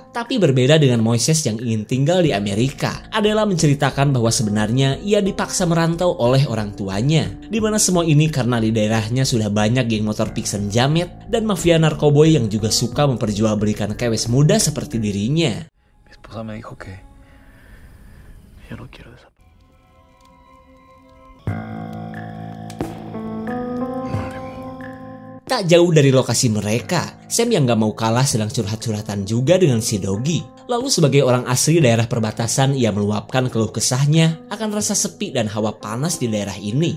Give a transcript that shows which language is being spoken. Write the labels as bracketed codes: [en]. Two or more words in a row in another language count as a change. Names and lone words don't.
[id] Tapi berbeda dengan Moises yang ingin tinggal di Amerika, Adela menceritakan bahwa sebenarnya ia dipaksa merantau oleh orang tuanya. Di mana semua ini karena di daerahnya sudah banyak geng motor piksen jamet dan mafia narkoboy yang juga suka memperjualbelikan kewes muda seperti dirinya. [es] Mi esposa me dijo que yo no quiero desaparecer. [id] Tak jauh dari lokasi mereka, Sam yang gak mau kalah sedang curhat-curhatan juga dengan Shidoggi. Lalu sebagai orang asli daerah perbatasan, ia meluapkan keluh kesahnya akan rasa sepi dan hawa panas di daerah ini.